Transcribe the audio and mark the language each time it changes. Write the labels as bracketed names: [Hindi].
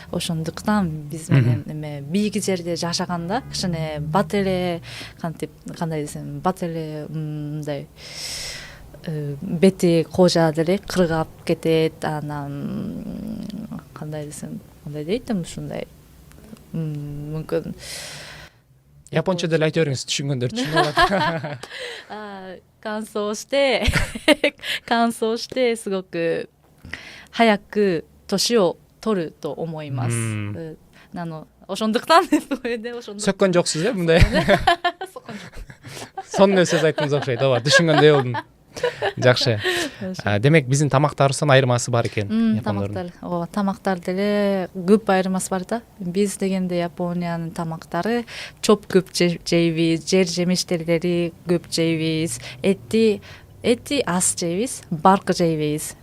[Kyrgyz] Ошондуктан биз менен эме бийик жерде жашаганда кичине бат эле кантип кандай десем, бат эле мындай бети кожа деле кыргап кетет. Анан кандай десем, кандай дейт ушундай мүмкүн японча деле айта бериңиз, түшүнгөндөр түшүнүп алат. [Japanese] 乾燥して乾燥してすごく早く年を取ると思います。 [Kyrgyz] ошондуктан сөккөн жоксуз э мындай. Сонун сөз айттыңыз окшойт. Ооба, түшүнгөндөй болдум. Жакшы. Демек биздин тамактарыбыздын айырмасы бар экен япондордун. Ооба, тамактар деле көп айырмасы бар да. Биз дегенде Япониянын тамактары чоп көп жейбиз, жер жемиштерди көп жейбиз, эти аз жейбиз, балык жейбиз.